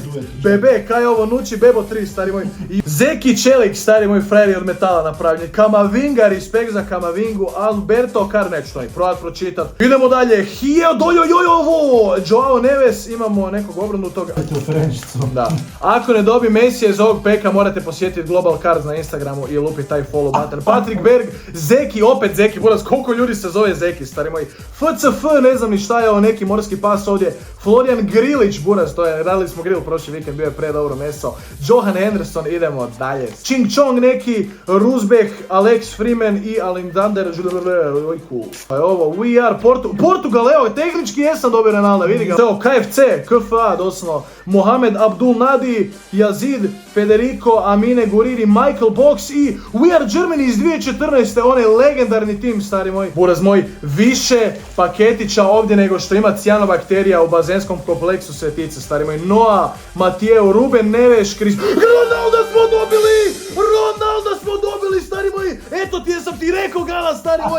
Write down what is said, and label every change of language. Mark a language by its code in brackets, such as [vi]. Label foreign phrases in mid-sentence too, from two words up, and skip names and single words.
[hr] Bebe, kaj je ovo, Nuči Bebo 3, stari moj. I Zeki Čelik, stari moj, frajer od metala napravljen. Kamavinga, respekt za Kamavingu. Alberto Karnečno, i probat pročitat. Idemo dalje, Hio Dojojojovo, Joao Neves, imamo nekog obrnutog. Da. Ako ne dobi Mesija iz ovog peka, morate posjetiti Global Cards na Instagramu i lupiti taj [en] follow button. [hr] Patrick Berg, Zeki, opet Zeki, buraz, koliko ljudi se zove Zeki, stari moj. FCF, ne znam ni šta je ovo, neki morski pas ovdje. Florian Grilić, buraz, to je, radili smo grill prošli vikend, bio je predobro meso. Johan Henderson, idemo dalje. Ching Chong neki, Rusbeh, Alex Freeman i Alexander Ojku. Pa je ovo, We Are Portugal, evo, tehnički jesam dobio Ronaldo, vidi ga. Evo, KFC, KFA, doslovno. Mohamed Abdul Nadi, Yazid, Federico, Amine Guriri, Michael Box i We Are Germany iz 2014. Onaj legendarni tim, stari moj. Buraz moj, više paketića ovdje nego što ima cijanobakterija u bazenskom kompleksu Svetice, stari moj. Noah, Mateo, Ruben Neves, Ronaldo smo dobili! Ronaldo smo dobili, stari moj! Eto ti jesam ti rekao, Gala, stari moj!